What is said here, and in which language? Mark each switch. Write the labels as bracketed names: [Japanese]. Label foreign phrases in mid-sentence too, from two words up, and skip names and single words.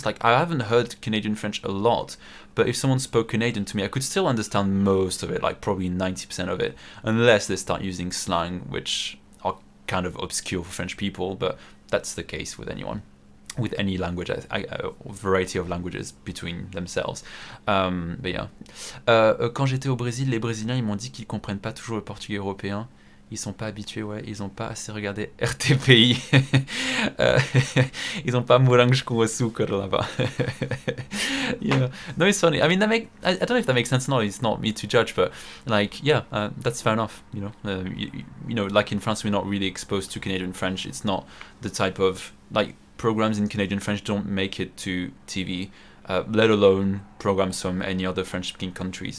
[English] Like, I haven't heard Canadian French a lot, but if someone spoke Canadian to me, I could still understand most of it, like probably 90% of it, unless they start using slang, which are kind of obscure for French people, but that's the case with anyone. with any language, a variety of languages between themselves. But yeah. [French] Quand j'étais au Brésil, les Brésiliens ils m'ont dit qu'ils comprennent pas toujours le portugais européen. Ils sont pas habitués, ouais. Ils ont pas assez regardé RTPI. Ils ont pas [Portuguese] morango com açúcar [French] là-bas. [English] Yeah. No, it's funny. I mean, I don't know if that makes sense or not. It's not me to judge, but like, yeah, that's fair enough. You know, you know, like in France, we're not really exposed to Canadian French. It's not the type of like programs in Canadian French don't make it to TV, let alone programs from any other French-speaking countries.